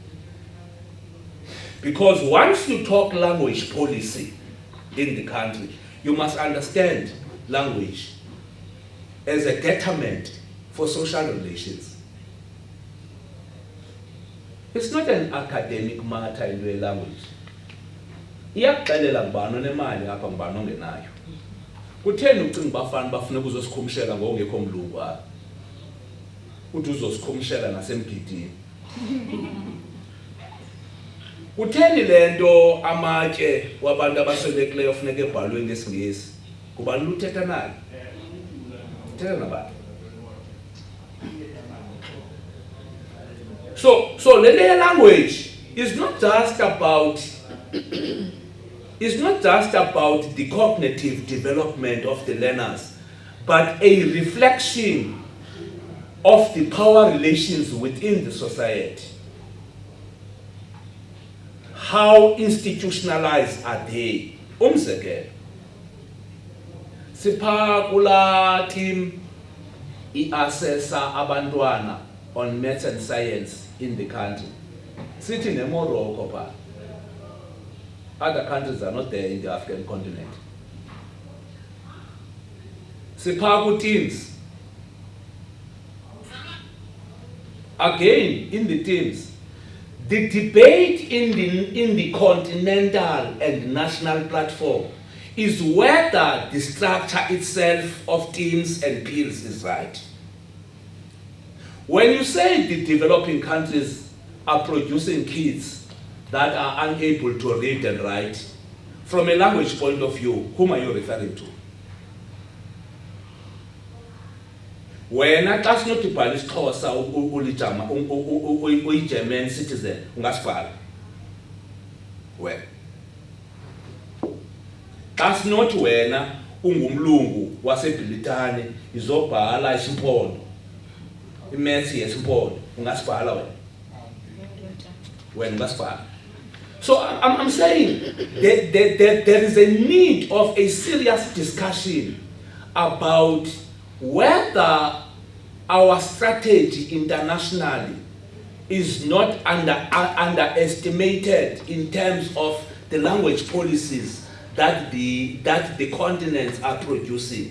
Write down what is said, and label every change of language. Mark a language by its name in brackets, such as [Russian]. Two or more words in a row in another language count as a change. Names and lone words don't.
[English] Because once you talk language policy in the country, you must understand language as a determinant for social relations. It's not an academic matter in your language. [Xhosa] Iyakuxelela ngubani onemali apha ngubani ongenayo. Kutheni ucinga bafana bafuna ukuzosikhumshela ngokungekho mlungu apha? Uthi uzosikhumshela nasemgidini. Kutheni lento amatye wabantu abaswelekileyo funeka ebhalwe ngesingesi? Kubani luthetha naye? Uthetha nabani? [English] So the language is not just about the cognitive development of the learners, but a reflection of the power relations within the society. How institutionalized are they? [Xhosa] Umzekelo, sipha kula team i-assessa abantwana [English] on maths and science in the country. Sitting in Morocco, other countries are not there in the African continent. [Xhosa] Sipha teams. [English] Again, in the teams, the debate in the continental and national platform is whether the structure itself of teams and peers is right. When you say the developing countries are producing kids that are unable to read and write, from a language point of view, whom are you referring to? [Xhosa] Wena xa sinothi bhala isiXhosa ulijama uyi- [English] German citizen [Xhosa] ungasibhala. Wena xa sinothi wena ungumlungu waseBritane izobhala isimpondo imaths yesimpondo ungasibhala wena. Wena ungasibhala. [English] So I'm saying that there is a need of a serious discussion about whether our strategy internationally is not underestimated in terms of the language policies that the continents are producing.